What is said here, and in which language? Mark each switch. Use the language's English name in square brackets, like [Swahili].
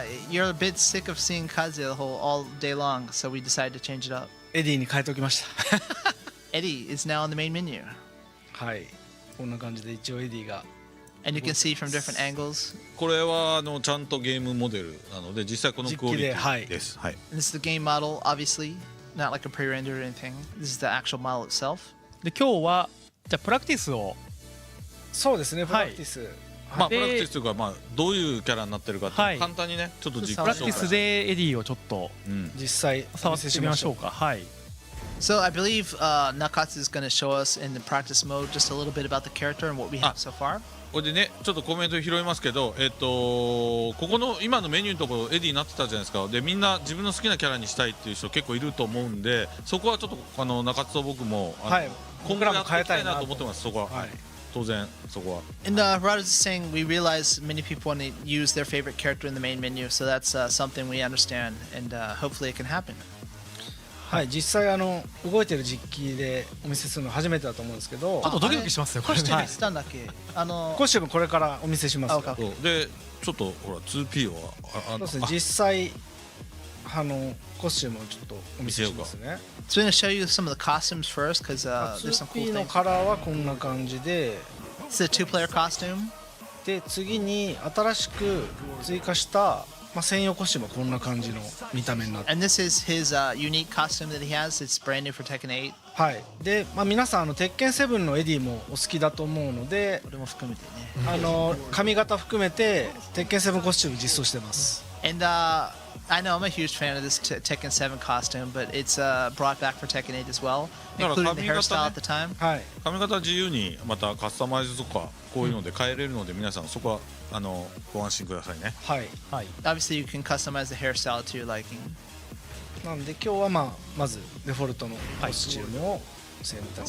[English] You're a bit sick of seeing Kaze all day long, so we decided to change it up. [Japanese] エディに変えておきました [English] Eddy is now on the main menu. [Japanese] はいこんな感じで一応エディが [English] And you can see from different angles. [Japanese] これはちゃんとゲームモデルなので実際このクオリティです。はい。 [English] And this is the game model, obviously, not like a pre-render or anything. This is the actual model itself. [Japanese] で今日はじゃあプラクティスをそうですねプラクティス、まあプラクティスというかまあどういうキャラになってるかってはい簡単にねちょっと実プラクティスでエディをちょっと実際触ってみましょうか。はい。 [English] So I believe Nakatsu is going to show us in the practice mode just a little bit about the character and what we have so far. [Japanese] これでねちょっとコメント拾いますけどここの今のメニューのところエディになってたじゃないですか。でみんな自分の好きなキャラにしたいっていう人結構いると思うんでそこはちょっと中津と僕も今後やっていきたいなと思ってます。そこは当然そこは。 [English] And Harada is saying we realize many people want to use their favorite character in the main menu, so that's something we understand, and hopefully it can happen. [Japanese] はい実際動いてる実機でお見せするの初めてだと思うんですけどちょっとドキドキしますよこれね。コスチュームしたんだっけコスチュームこれからお見せしますあそうでちょっとほら 2P はそうですね実際コスチュームをちょっとお見せしますね [English] So we're going to show you some of the costumes first, because there's some cool [Japanese] 2P の [English] things. [Japanese] カラーはこんな感じで [English] It's a two-player costume. [Japanese] で次に新しく追加した専用コスチュームはこんな感じの見た目になって [English] And this is his unique costume that he has. It's brand new for Tekken 8. [Japanese] はいで皆さん鉄拳7のエディもお好きだと思うのでこれも含めてね。髪型含めて鉄拳7コスチューム実装してます [English] And I know I'm a huge fan of this Tekken 7 costume, but it's brought back for Tekken 8 as well, including the hairstyle at the time. [Japanese] はい髪型自由にまたカスタマイズとかこういうので変えれるので皆さんそこはご安心くださいね。はいはい。 [English] Obviously, you can customize the hairstyle to your liking. [Japanese] なんで今日はまずデフォルトのコスチュームを選択